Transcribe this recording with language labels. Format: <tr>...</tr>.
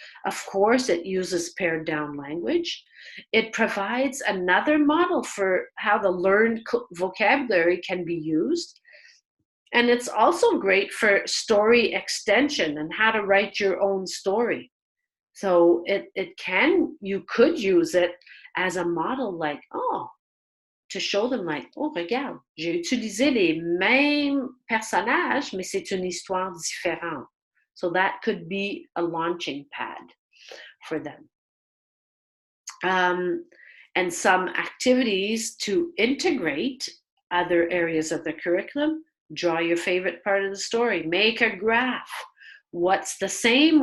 <en>Of course, it uses pared down language. It provides another model for how the learned vocabulary can be used. And it's also great for story extension and how to write your own story. So you could use it as a model, like, to show them, like,</en> <fr>regarde, j'ai utilisé les mêmes personnages, mais c'est une histoire différente.</fr> <en>So that could be a launching pad for them. And some activities to integrate other areas of the curriculum. Draw your favorite part of the story. Make a graph. What's the same?</en>